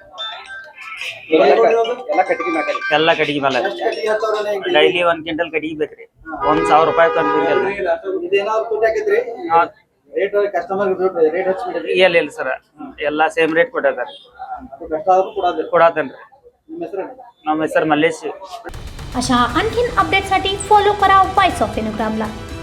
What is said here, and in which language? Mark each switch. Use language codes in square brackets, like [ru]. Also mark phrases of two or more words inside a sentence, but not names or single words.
[kn] ಎಲ್ಲ ಕಟ್ಟಿಗೆ ಮೇಲೆ ಡೈಲಿ 1 ಕ್ವಿಂಟಲ್ ಕಟ್ಟಿಗೆ ಬೇಕ್ರಿ। 1000 ರೂಪಾಯಿ ಇಲ್ಲ ಸರ್, ಎಲ್ಲ [en] same rate [kn] ಕೊಟ್ಟಿದ್ದಾರೆ। ಕೊಡಾತೇನ್ರಿ। ನಮ್ಮ ಹೆಸರು ಮಲ್ಲೇಶ್। [mr] अशा आणखीन अपडेटसाठी फॉलो करा वॉइस ऑफ इन्स्टाग्रामला।